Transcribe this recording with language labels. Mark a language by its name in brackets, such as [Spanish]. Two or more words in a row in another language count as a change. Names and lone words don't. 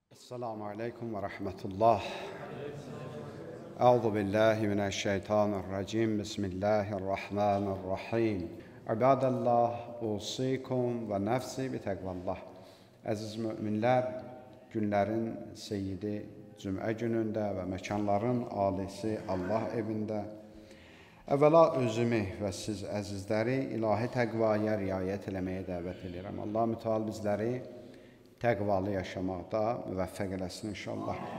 [Arabic] السلام عليكم ورحمة الله. أعوذ بالله من الشيطان الرجيم. بسم الله الرحمن الرحيم. عباد الله، أوصيكم ونفسي بتقوى الله. [Azerbaijani] Əziz müminlər, günlərin seyyidi Cümə günündə və məkanların alisi Allah evində əvvəla özümü və siz əzizləri ilahi təqvaya riayət eləməyə dəvət edirəm. Allah mütəal bizləri təqvalı yaşamaqda müvəffəq eləsin inşallah.